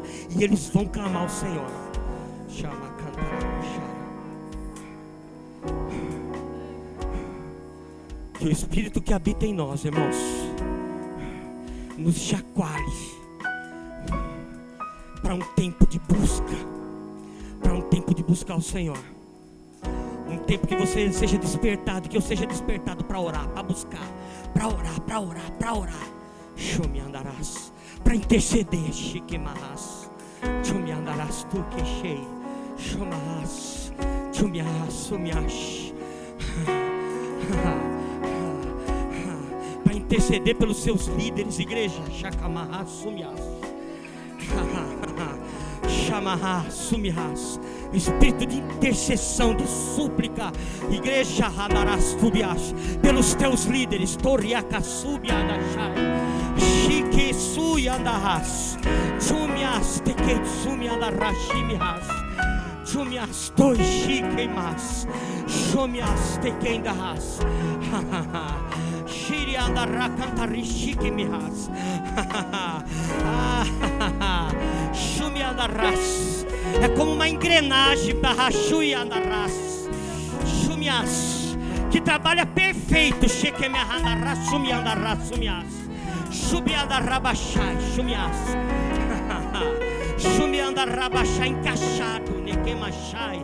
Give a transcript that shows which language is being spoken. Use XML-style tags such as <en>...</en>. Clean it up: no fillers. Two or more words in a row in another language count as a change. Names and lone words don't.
<pt>E eles vão clamar ao Senhor. Que o Espírito que habita em nós, irmãos, nos chacoalhe para um tempo de busca, para um tempo de buscar o Senhor. Um tempo que você seja despertado, que eu seja despertado para orar, para buscar, para orar, para orar, para orar. Show me andarás, para interceder, chique marras. Show me andarás. Chumias tu queixei. Chumas. Chumias, chumias. Para interceder pelos seus líderes, igreja. Chacamarra, chumias. Chamarra, chumias. Espírito de intercessão, de súplica, igreja, Hanarás, Tubias, pelos teus líderes, Toriaca, Subiadachai, Chique, Suyandarás, Chumias, Tequei, Sumiandarás, Chimias, Chumias, Toi, Chiqueimas, Chumias, Tequendarás, Shiriandará, Cantari, Chiquemias, Chumiandarás. É como uma engrenagem para Chumias, que trabalha perfeito. Chequemiandarás, Chumiandarás, Chumias, Chumiandarabachai, Chumias, Chumiandarabachai, encaixado, Nequemachai.</pt>